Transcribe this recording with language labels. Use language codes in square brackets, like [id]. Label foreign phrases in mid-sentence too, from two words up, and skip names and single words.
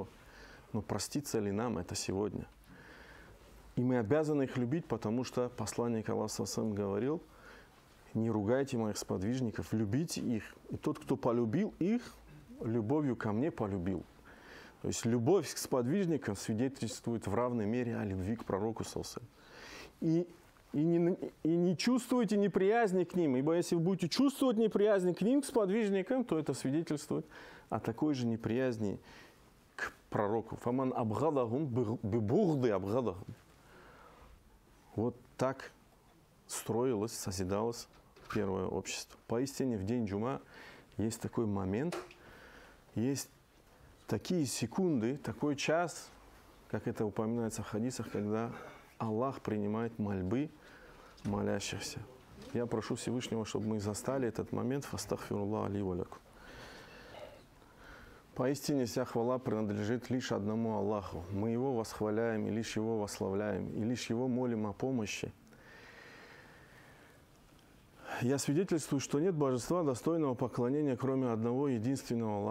[ru] Но простится ли нам это сегодня? И мы обязаны их любить, потому что посланник Аллаха сам говорил: не ругайте моих сподвижников, любите их. И тот, кто полюбил их, любовью ко мне полюбил. То есть любовь к сподвижникам свидетельствует в равной мере о любви к пророку [ar] صلى الله عليه وسلم. [ru] И не чувствуйте неприязни к ним, ибо если вы будете чувствовать неприязнь к ним, к сподвижникам, то это свидетельствует о такой же неприязни к пророку. [ar] «فمن أبغضهم فببغضي أبغضهم». [ru] Вот так строилось, созидалось первое общество. Поистине в день джума есть такой момент, есть такие секунды, такой час, как это упоминается в хадисах, когда Аллах принимает мольбы молящихся. Я прошу Всевышнего, чтобы мы застали этот момент. [ar] فأستغفر الله لي ولكم. [ru] Поистине вся хвала принадлежит лишь одному Аллаху. Мы Его восхваляем и лишь Его восславляем, и лишь Его молим о помощи. Я свидетельствую, что нет божества достойного поклонения, кроме одного единственного Аллаха.